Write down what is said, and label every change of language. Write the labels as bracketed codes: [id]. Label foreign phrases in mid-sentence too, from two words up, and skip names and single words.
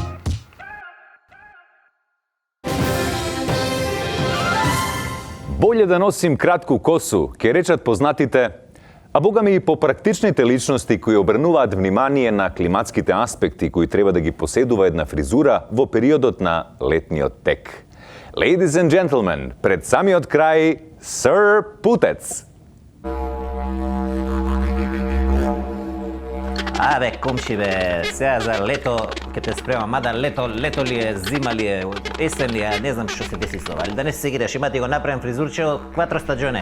[mk] Болje да носим кратку косу, ке речат познатите, а богами и попрактичните личности кои обрнуваат внимание на климатските аспекти кои треба да ги поседува една фризура во периодот на летниот тек. [en] Ladies and gentlemen, [mk] пред самиот крај, Sir Путец. Абе, комши бе, сега за лето ќе те спремам, мада лето ли е, зима ли е, есен ли е, не знам што се деси со ова, али да не се гидеш, има ти го направам фризурче од 4 стаџоне.